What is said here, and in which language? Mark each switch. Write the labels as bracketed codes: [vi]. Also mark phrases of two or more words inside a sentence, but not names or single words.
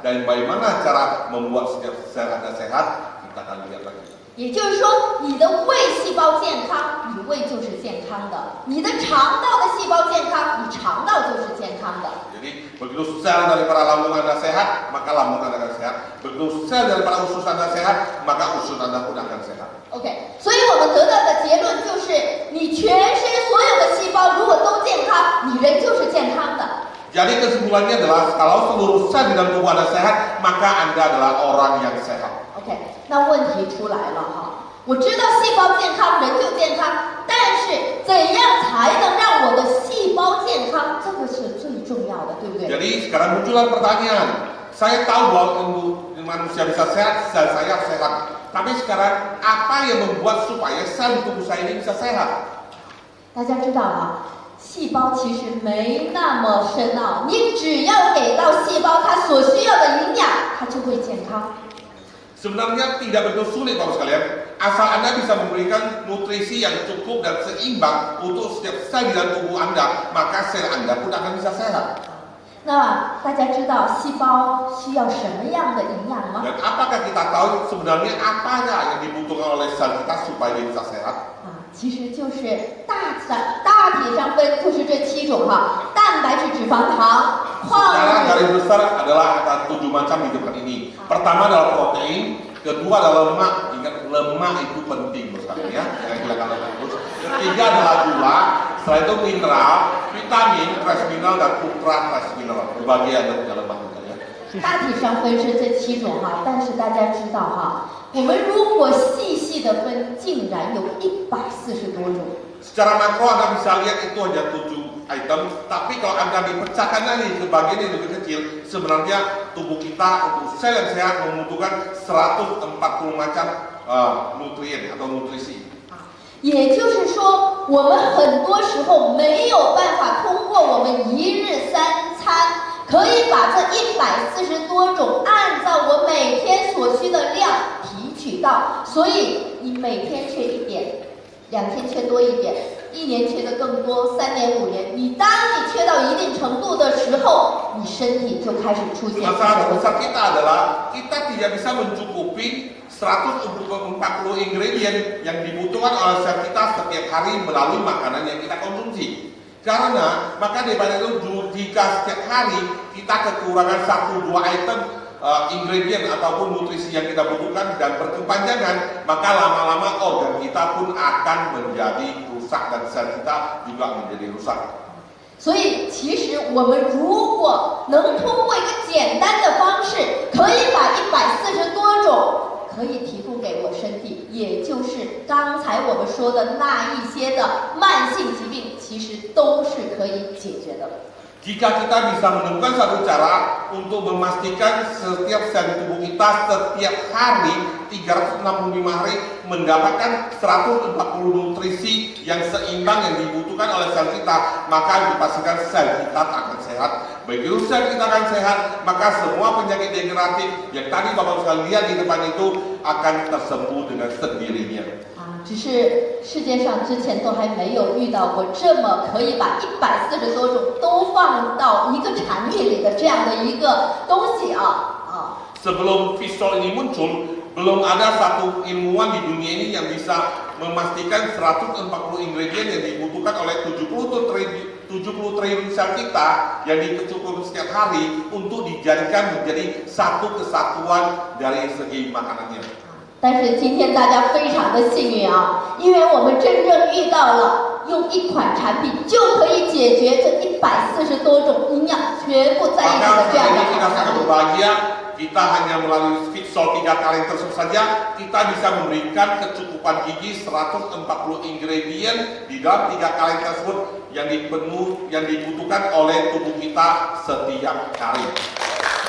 [id] Dan bagaimana cara membuat setiap sel Anda sehat, kita akan lihat lagi. [zh] 也就是说，你的胃细胞健康，你胃就是健康的；你的肠道的细胞健康，你肠道就是健康的。 [id] Jadi begitu sel daripada lambung Anda sehat, maka lambung Anda akan sehat. Begitu sel daripada usus Anda sehat, maka usus Anda pun akan sehat. [zh] OK， 所以我们得到的结论就是，你全身所有的细胞如果都健康，你人就是健康的。 [id] Jadi kesimpulannya adalah kalau seluruh sel di dalam tubuh Anda sehat, maka Anda adalah orang yang sehat. [zh] OK， 那问题出来了我知道细胞健康，人就健康，但是怎样才能让我的细胞健康？这个是最重要的，对不对？ [id] Jadi sekarang muncullah pertanyaan. Saya tahu bahwa manusia bisa sehat, sel saya sehat. Tapi sekarang apa yang membuat supaya sel di tubuh saya ini bisa sehat? [zh] 大家知道细胞其实没那么深奥，你只要给到细胞它所需要的营养，它就会健康。 [id] Sebenarnya tidak begitu sulit Bapak sekalian, asal Anda bisa memberikan nutrisi yang cukup dan seimbang untuk setiap sel di dalam tubuh Anda, maka sel Anda pun akan bisa sehat. [zh] 那大家知道细胞需要什么样的营养吗？ [id] Dan apakah kita tahu sebenarnya apa yang dibutuhkan oleh sel kita supaya dia bisa sehat? [zh] 其实就是大体上分就是这7种蛋白质、脂肪、糖、矿 [id] Secara [zh] 物 [id] garis besar adalah ada 7 macam di depan ini. Pertama adalah protein, kedua adalah lemak. Ingat lemak itu penting sekali ya. Jangan hilangkan lemak terus. Ketiga adalah gula, setelah itu mineral, vitamin, [en] trace mineral [id] dan [en] ultra trace mineral. [id] Berbagai ada lemak juga ya. [zh] 大体上分是这7种但是大家知道我们如果细的分，竟然有140多种。 [id] Secara makro Anda bisa lihat itu hanya 7 item, tapi kalau Anda dipecahkan lagi ke bagian yang lebih kecil, sebenarnya tubuh kita untuk sel yang sehat membutuhkan 140 macam nutrien atau nutrisi. [zh] 也就是说，我们很多时候没有办法通过我们1日3餐，可以把这140多种按照我每天所需的量提取到，所以你每天缺一点，2天缺多一点，1年缺的更多，3年5年，当你缺到一定程度的时候，你身体就开始出现。 [id] Masalah besar kita adalah kita tidak bisa mencukupi 140 ingredient yang dibutuhkan oleh sel kita setiap hari melalui makanan yang kita konsumsi. Karena maka daripada itu jika setiap hari kita kekurangan 1-2 item ingredient ataupun nutrisi yang kita butuhkan dan berkepanjangan, maka lama-lama organ kita pun akan menjadi rusak dan sel kita juga menjadi rusak. [zh] 所以，其实我们如果能通过一个简单的方式，可以把140多种可以提供给我身体，也就是刚才我们说的那一些的慢性疾病，其实都是可以解决的。 [id] Jika kita bisa menemukan satu cara untuk memastikan setiap sel tubuh kita setiap hari 365 hari mendapatkan 140 nutrisi yang seimbang yang dibutuhkan oleh sel kita, maka dipastikan sel kita akan sehat. Begitu sel kita akan sehat, maka semua penyakit degeneratif yang tadi Bapak sekalian lihat di depan itu akan tersembuh dengan sendirinya. [zh] 只是世界上之前都还没有遇到过这么可以把140多种都放到一个产品里的这样的一个东西啊。 [id] Sebelum Fishsol ini muncul, belum ada satu ilmuwan di dunia ini yang bisa memastikan 140 ingredient yang dibutuhkan oleh 70 triliun sel kita yang dicukupi setiap hari untuk dijadikan menjadi satu kesatuan dari segi makanannya. [zh] 但是今天大家非常的幸运啊，因为我们真正遇到了用一款产品就可以解决这140多种营养全部在一起的这样的好产品。 [id] Kita hanya melalui Fishsol 3 kali tersebut saja, kita bisa memberikan kecukupan gizi 140 ingredient di dalam 3 kali tersebut yang dibutuhkan oleh tubuh kita setiap hari.